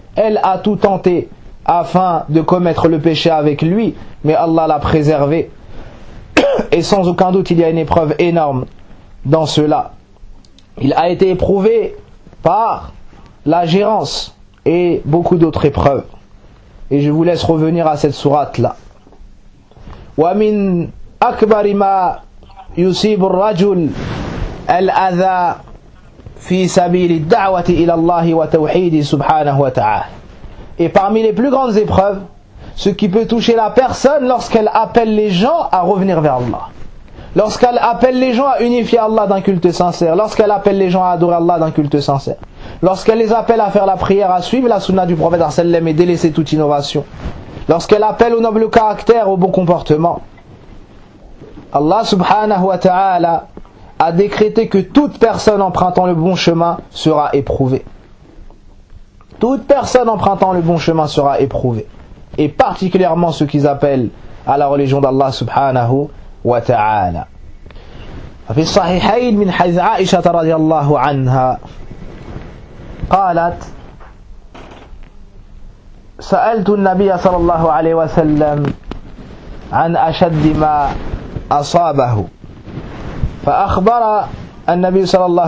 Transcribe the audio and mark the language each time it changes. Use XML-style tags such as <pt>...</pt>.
<fr>Elle a tout tenté afin de commettre le péché avec lui, mais Allah l'a préservé. Et sans aucun doute, il y a une épreuve énorme dans cela. Il a été éprouvé par la gérance et beaucoup d'autres épreuves. Et je vous laisse revenir à cette sourate là.</fr> <ar>Wa min akbari ma yusibu ar-rajul الأذى في سبيل الدعوة إلى الله وتوحيده سبحانه وتعالى.</ar> <fr>Et parmi les plus grandes épreuves, ce qui peut toucher la personne lorsqu'elle appelle les gens à revenir vers Allah, lorsqu'elle appelle les gens à unifier Allah d'un culte sincère, lorsqu'elle appelle les gens à adorer Allah d'un culte sincère. lorsqu'elle les appelle à faire la prière, à suivre la sunna du prophète sallam et délaisser toute innovation, lorsqu'elle appelle au noble caractère, au bon comportement, Allah subhanahu wa ta'ala a décrété que toute personne empruntant le bon chemin sera éprouvée. Toute personne empruntant le bon chemin sera éprouvée. Et particulièrement ceux qu'ils appellent à la religion d'Allah subhanahu wa ta'ala.</fr> <ar>في الصحيحين من حديث عائشة رضي الله عنها قالت سألت النبي صلى الله عليه وسلم عن أشد ما أصابه فأخبرها النبي صلى</ar>